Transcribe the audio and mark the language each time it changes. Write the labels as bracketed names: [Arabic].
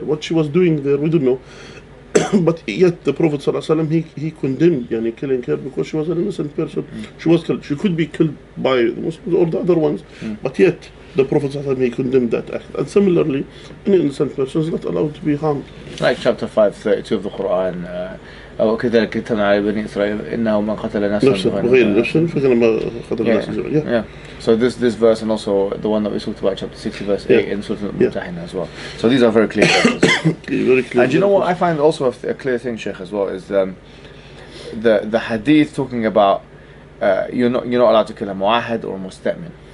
[English] What she was doing there, we don't know. But yet the Prophet ﷺ, he condemned killing her because she was an innocent person. She was killed. She could be killed by the Muslims or the other ones, but yet the Prophet ﷺ, he condemned that act. And similarly, an innocent person is not allowed to be harmed. Like chapter 5:32 of the Quran. [Arabic] وكذلك كتبنا على بني إسرائيل إنه من قتل نفسا بغير نفس فكما قتل نفسا. [English] So this verse, and also the one that we talked about, chapter 60 verse 8 in Surah Al-Mumtahina as well. So these are very clear verses. Very clear. And you know what I find also a clear thing, Sheikh, as well, is the hadith talking about you're not allowed to kill a mu'ahad or a musta'min.